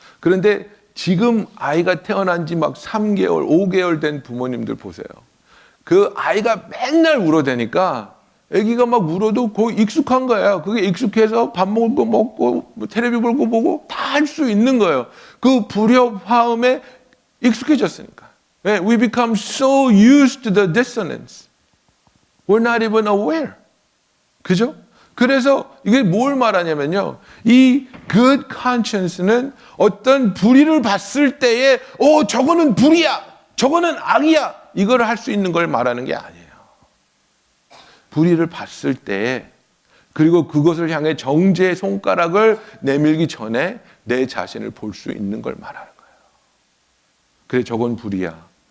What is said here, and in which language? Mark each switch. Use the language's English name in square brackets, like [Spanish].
[Korean] 그런데 지금 아이가 태어난 지 막 3개월, 5개월 된 부모님들 보세요. 그 아이가 맨날 울어대니까 아기가 막 울어도 거의 익숙한 거예요. 그게 익숙해서 밥 먹을 거 먹고 뭐 텔레비 볼 거 보고 다 할 수 있는 거예요. 그 불협화음에 익숙해졌으니까. [English] We become so used to the dissonance. We're not even aware. [Korean] 그죠? 그래서 이게 뭘 말하냐면요. 이 good conscience는 어떤 불의를 봤을 때에 저거는 불이야. 저거는 악이야. 이걸 할 수 있는 걸 말하는 게 아니에요. 불의를 봤을 때에 그리고 그것을 향해 정죄의 손가락을 내밀기 전에 내 자신을 볼 수 있는 걸 말하는 거예요. 그래, 저건 불이야.